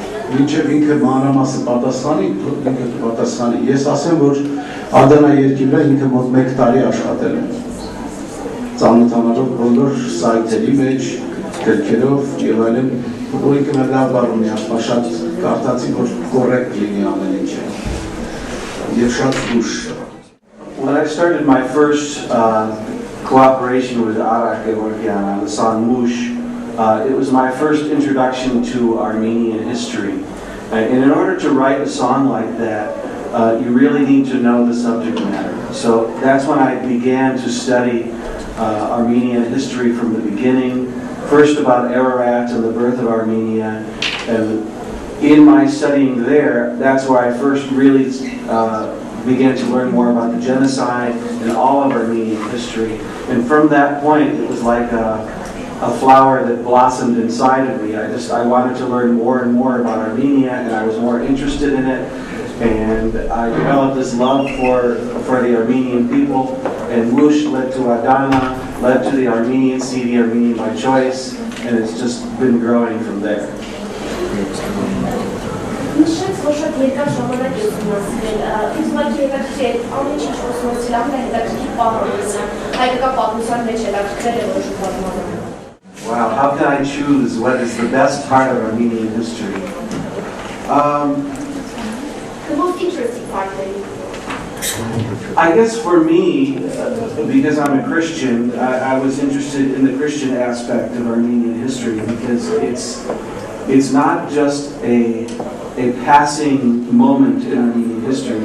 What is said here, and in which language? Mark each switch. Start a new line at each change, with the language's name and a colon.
Armenian: Մինչև ինքը մանրամասը պատասխանի, ես ասեմ, որ Ադանա երկի վրա ինքը մոտ 1 տարի աշխատել է։ Ծանոթանալով բոլոր սայթերի մեջ, գրքերով եւ այլն, որ ինքը մեր լավ բառ ունի, շատ կարդացի, որ կոռեկտ լինի ամեն ինչը։ Եվ շատ զգուշ։
English: When I started my first cooperation with Ara Devorgyan on the song Mush, it was my first introduction to Armenian history. And in order to write a song like that, you really need to know the subject matter. So that's when I began to study Armenian history from the beginning, first about Ararat and the birth of Armenia, and in my studying there, that's where I first really began to learn more about the genocide and all of Armenian history. And from that point, it was like a flower that blossomed inside of me. I wanted to learn more and more about Armenia, and I was more interested in it. And I developed this love for the Armenian people, and Mush led to Adana, led to the Armenian CD, Armenian by choice, and it's just been growing from there.
Armenian: Նշեց, որ շատ երկար ժամանակ է ուսումնասիրել, ինձ ուղղակի հետաքրքիր է ամեն ինչ ուսումնասիրել, ամենահետաքրքիր պահը հայկական պատմության մեջ հետաքրքրել է որոշ պատմական։
English: Wow, how can I choose what is the best part of Armenian history? The most interesting part for you? I guess for me, because I'm a Christian, I was interested in the Christian aspect of Armenian history because it's not just a passing moment in Armenian history.